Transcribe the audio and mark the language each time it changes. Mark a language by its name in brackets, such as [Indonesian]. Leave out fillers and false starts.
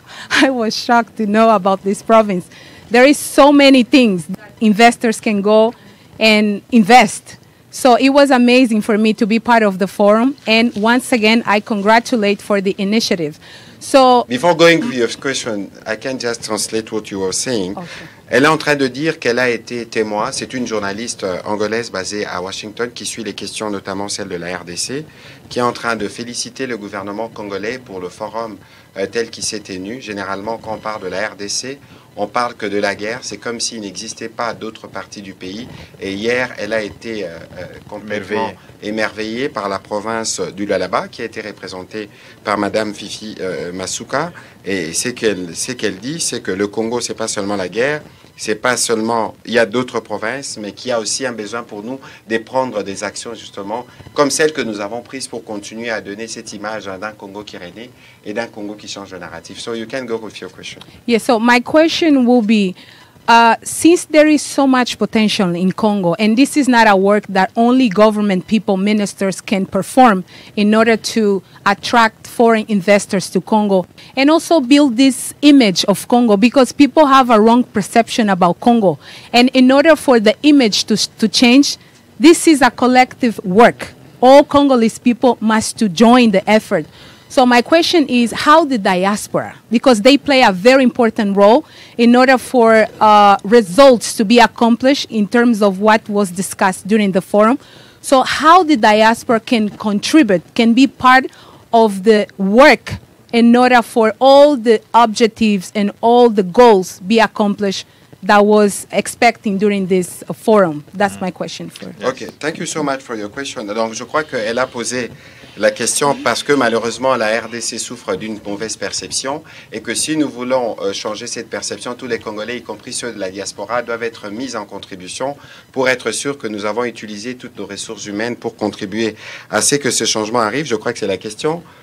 [English] I was shocked to know about this province. There is so many things that investors can go and invest. So it was amazing for me to be part of the forum. And once again, I congratulate for the initiative. So, before going to your question, I can just translate what you were saying. Okay. [French] Elle est en train de dire qu'elle a été témoin. C'est une journaliste angolaise basée à Washington qui suit les questions, notamment celles de la RDC, qui est en train de féliciter le gouvernement congolais pour le forum tel qu'il s'est tenu. Généralement, quand on parle de la RDC, on parle que de la guerre. C'est comme s'il n'existait pas d'autres parties du pays. Et hier, elle a été complètement émerveillée par la province du Lualaba, qui a été représentée par Madame Fifi Masuka. Et ce qu'elle dit, c'est que le Congo, c'est pas seulement la guerre. C'est pas seulement, il y a d'autres provinces, mais qu'il y a aussi un besoin pour nous de prendre des actions justement comme celles que nous avons prises pour continuer à donner cette image d'un Congo qui renaît et d'un Congo qui change de narratif. [English] So you can go with your question. Yes, so my question will be, since there is so much potential in Congo, and this is not a work that only government people, ministers can perform in order to attract foreign investors to Congo, and also build this image of Congo, because people have a wrong perception about Congo. And in order for the image to change, this is a collective work. All Congolese people must to join the effort. So my question is, how the diaspora, because they play a very important role in order for results to be accomplished in terms of what was discussed during the forum. So how the diaspora can contribute, can be part of the work in order for all the objectives and all the goals be accomplished that was expecting during this forum. That's my question for you. Okay, thank you so much for your question. [French] Donc je crois qu'elle a posé la question parce que malheureusement la RDC souffre d'une mauvaise perception et que si nous voulons changer cette perception, tous les Congolais, y compris ceux de la diaspora, doivent être mis en contribution pour être sûr que nous avons utilisé toutes nos ressources humaines pour contribuer à ce que ce changement arrive. Je crois que c'est la question.